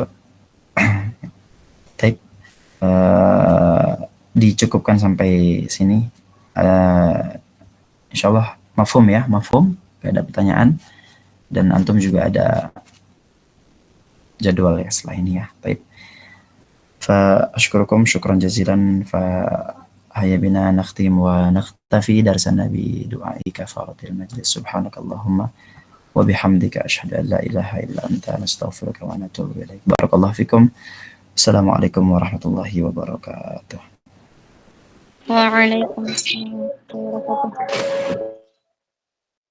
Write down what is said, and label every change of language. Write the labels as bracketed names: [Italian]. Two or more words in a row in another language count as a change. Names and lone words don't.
[Indonesian] Baik, dicukupkan sampai sini. [Arabic] إن شاء الله مفهوم [Indonesian] ya, mafhum, gak ada pertanyaan, dan antum juga ada jadwal ya setelah ini ya. Baik, [Arabic] فأشكركم شكرا جزيلا، فهيا بنا نختم ونختفي درسنا بدعاء كفارة المجلس. سبحانك اللهم وبحمدك أشهد أن لا إله إلا أنت نستغفرك ونتوب إليك. بارك الله فيكم. السلام عليكم ورحمة الله وبركاته. وعليكم السلام ورحمة الله وبركاته.